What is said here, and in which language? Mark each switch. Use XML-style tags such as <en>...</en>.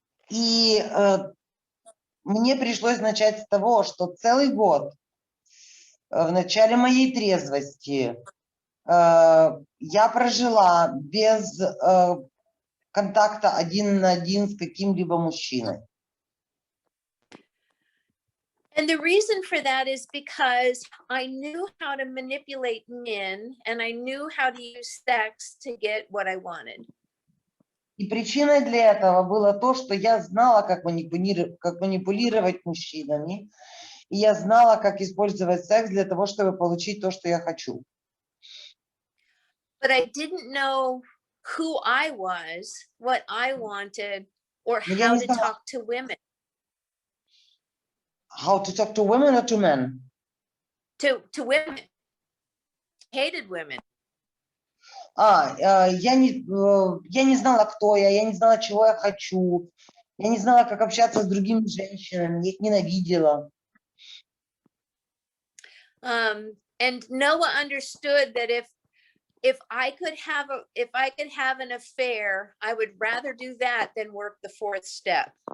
<ru>И мне пришлось начать с того, что целый год в начале моей трезвости Я прожила без контакта один на один с каким-либо мужчиной.</ru> <en>And the reason for that is because I knew how to manipulate men and I knew how to use sex to get what I wanted.</en> <ru>И причиной для этого было то, что я знала, как манипулировать мужчинами, и я знала, как использовать секс для того, чтобы получить то, что я хочу.</ru> <en>But I didn't know who I was, what I wanted, or how to talk to women. How to talk to women or to men? To women. Hated women.</en> <ru>Я не знала, кто я не знала, чего я хочу, я не знала, как общаться с другими женщинами, я их ненавидела.</ru> <en>And Noah understood that if I could have an affair, I would rather do that than work the fourth step.</en>